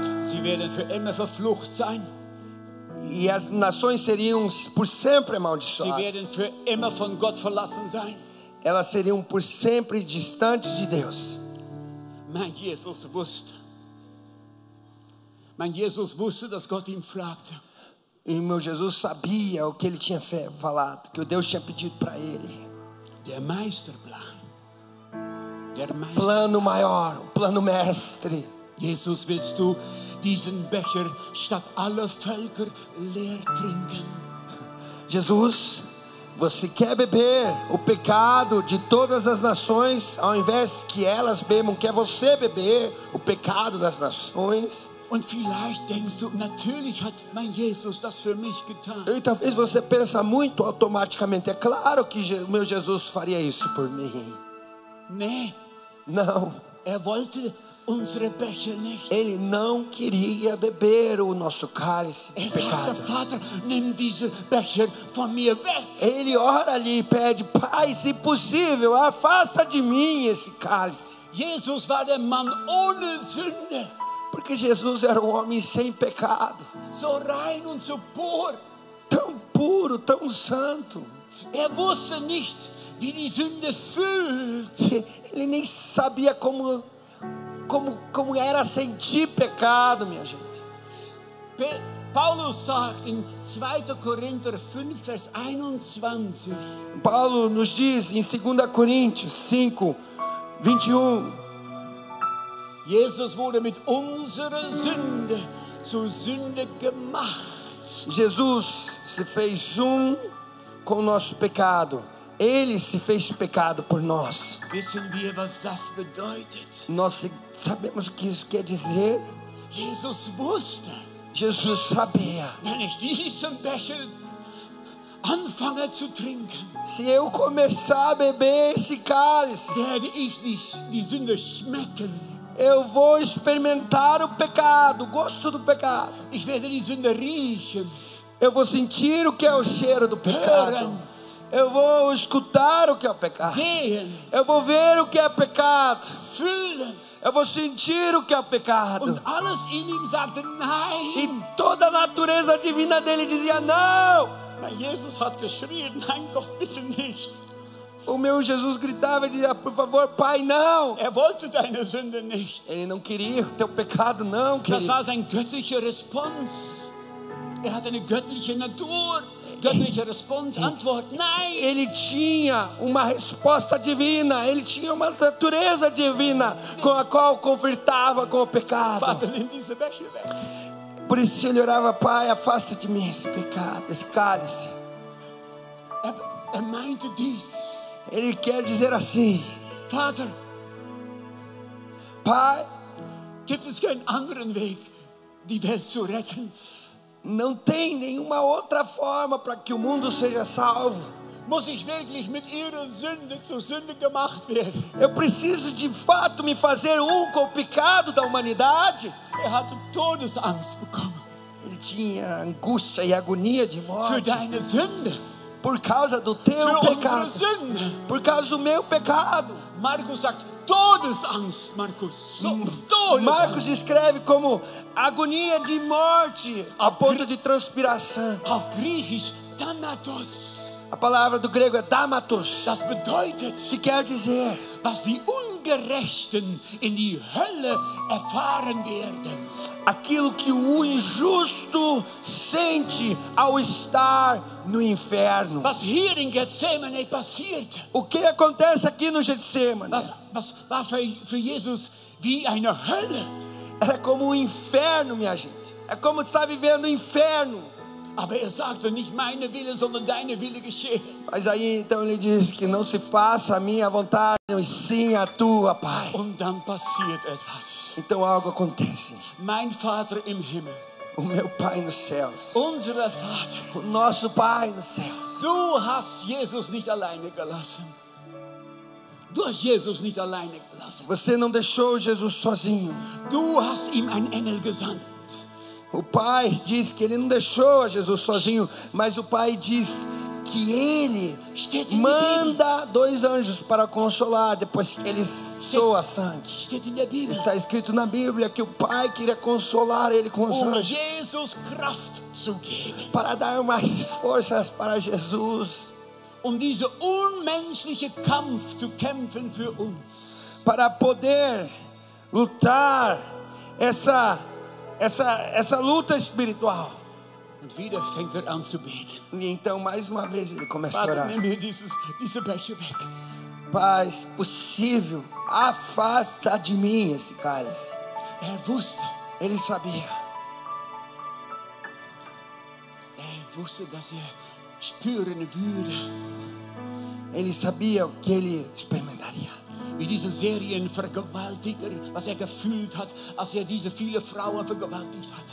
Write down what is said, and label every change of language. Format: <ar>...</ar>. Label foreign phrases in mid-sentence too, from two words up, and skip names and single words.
<de>Sie werden für immer verflucht sein.</de> <pt>E as nações seriam por sempre</pt> <de>Sie</de> <pt>amaldiçoadas.</pt> <de>werden für immer von Gott verlassen sein.</de> <pt>Elas seriam por sempre distantes de Deus.</pt> <de>Mein Jesus wusste, dass Gott ihn fragte.</de> <pt>E meu Jesus sabia o que ele tinha falado, que o Deus tinha pedido para ele.</pt> <de>Der Meisterplan.</de> <pt>Plano maior, o plano mestre.</pt> <de>Jesus, willst du diesen Becher statt aller Völker leer trinken?</de> <pt>Jesus, você quer beber o pecado de todas as nações, ao invés que elas bebam, quer você beber o pecado das nações?</pt> <de>Und vielleicht denkst du, natürlich hat mein Jesus das für mich getan.</de> <pt>E talvez você pensa muito automaticamente, é claro que o meu Jesus faria isso por mim.</pt> <de>Nee,</de> <pt>Não,</pt> <de>wollte unsere Becher nicht.</de> <pt>ele não queria beber o nosso cálice de</pt> <de>Sagte,</de> <pt>pecado.</pt> <de>Vater, nimm diese Becher von mir weg.</de> <pt>Ele ora ali e pede: Pai, se possível, afasta de mim esse cálice.</pt> <de>Jesus war der Mann ohne Sünde.</de> <pt>Porque Jesus era um homem sem pecado,</pt> <de>So rein und so pur.</de> <pt>tão puro, tão santo.</pt> <de>Wusste nicht, wie die Sünde fühlt.</de> <pt>Ele nem sabia como era sentir pecado, minha gente.</pt> <de>Paulus sagt in 2. Korinther 5, Vers 21.</de> <pt>Paulo nos diz em 2 Coríntios 5, 21.</pt> <de>Jesus wurde mit unserer Sünde zur Sünde gemacht.</de> <pt>Jesus se fez com o nosso pecado Ele se fez pecado por nós.</pt> <de>Wissen wir, was das bedeutet?</de> <pt>Nós sabemos o que isso quer dizer.</pt> <de>Jesus wusste,</de> <pt>Jesus sabia.</pt> <de>wenn ich diesen Becher anfange zu trinken,</de> <pt>Se eu começar a beber esse cálice,</pt> <de>werde ich die Sünde schmecken.</de> <pt>eu vou experimentar o pecado, o gosto do pecado.</pt> <de>Ich werde die Sünde riechen,</de> <pt>Eu vou sentir o que é o cheiro do pecado.</pt> <de>hören,</de> <pt>Eu vou escutar o que é o pecado.</pt> <de>sehen,</de> <pt>Eu vou ver o que é pecado.</pt> <de>fühlen.</de> <pt>Eu vou sentir o que é o pecado.</pt> <de>Und alles in ihm sagte</de> <pt>E</pt> <de>nein.</de> <pt>toda a natureza divina dele dizia não.</pt> <de>Na, Jesus hat geschrien, nein Gott, bitte nicht.</de> <pt>O meu Jesus gritava e dizia, por favor, Pai, não.</pt> <de>Er wollte deine Sünde nicht.</de> <pt>Ele não queria o teu pecado, não,</pt> <de>Das</de> <pt>querido.</pt> <de>war sein göttlicher Respons. Er hat eine göttliche Natur. Göttliche Respons, Antwort, nein.</de> <pt>Ele tinha uma resposta divina. Ele tinha uma natureza divina com a qual conflitava com o pecado.</pt> <de>Vater, nimm diese Becher weg.</de> <pt>Por isso ele orava, Pai, afasta de mim esse pecado, esse cálice.</pt> <de>Er meinte dies.</de> <pt>Ele quer dizer assim,</pt> <de>Vater,</de> <pt>Pai,</pt> <de>gibt es keinen anderen Weg, die Welt zu retten?</de> <pt>não tem nenhuma outra forma para que o mundo seja salvo.</pt> <de>Muss ich wirklich mit ihrer Sünde zur Sünde gemacht werden?</de> <pt>Eu preciso de fato me fazer um com o pecado da humanidade.</pt> <de>Er hatte Todesangst bekommen.</de> <pt>Ele tinha angústia e agonia de</pt> <de>Für</de> <pt>morte</pt> <de>deine Sünde.</de> <pt>por causa do teu</pt> <de>Für unsere</de> <pt>pecado,</pt> <de>Sünde.</de> <pt>por causa do meu pecado.</pt> <de>Markus sagt Todesangst, Markus. So, Todesangst.</de> <pt>Marcos escreve como agonia de morte a ponto de transpiração.</pt> <de>Auf Griechisch Thanatos.</de> <pt>A palavra do grego é damatos,</pt> <de>Das bedeutet,</de> <pt>que quer dizer</pt> <de>was die Ungerechten in die Hölle erfahren werden.</de> <pt>aquilo que o injusto sente ao estar no inferno.</pt> <de>Was hier in Gethsemane passierte,</de> <pt>O que acontece aqui no Getsemane?</pt> <de>was war für Jesus wie eine Hölle.</de> <pt>Era como um inferno, minha gente. É como estar vivendo o inferno.</pt> <de>Aber er sagte, nicht meine Wille, sondern deine Wille geschehe.</de> <pt>Mas aí então ele diz que não se faça a minha vontade, mas sim a tua, Pai.</pt> <de>Und dann passiert etwas.</de> <pt>Então algo acontece.</pt> <de>Mein Vater im Himmel,</de> <pt>O meu Pai nos céus,</pt> <de>unser Vater,</de> <pt>o nosso Pai nos céus.</pt> <de>du hast Jesus nicht alleine gelassen. Du hast Jesus nicht alleine gelassen.</de> <pt>Você não deixou Jesus sozinho.</pt> <de>Du hast ihm einen Engel gesandt.</de> <pt>O Pai diz que ele não deixou a Jesus sozinho, mas o Pai diz que ele</pt> <de>Steht in der Bibel.</de> <pt>manda 2 anjos para consolar depois que ele soa sangue.</pt> <de>Steht in der Bibel.</de> <pt>Está escrito na Bíblia que o Pai queria consolar ele com os anjos</pt> <de>Jesus Kraft zu geben.</de> <pt>para dar mais forças para Jesus,</pt> <de>Diese unmenschliche Kampf zu kämpfen für uns.</de> <pt>para poder lutar essa luta espiritual.</pt> <de>Und wieder fängt an zu beten.</de> <pt>E então mais uma vez ele começa a</pt> <de>Vater,</de> <pt>orar.</pt> <de>nimm mir diese Becher weg.</de> <pt>Pai, se possível, afasta de mim esse cálice.</pt> <de>Wusste,</de> <pt>Ele sabia.</pt> <de>wusste, dass spüren würde,</de> <pt>Ele sabia o que ele experimentaria.</pt> <de>wie diese Serienvergewaltiger, was gefühlt hat, als diese viele Frauen vergewaltigt hat.</de>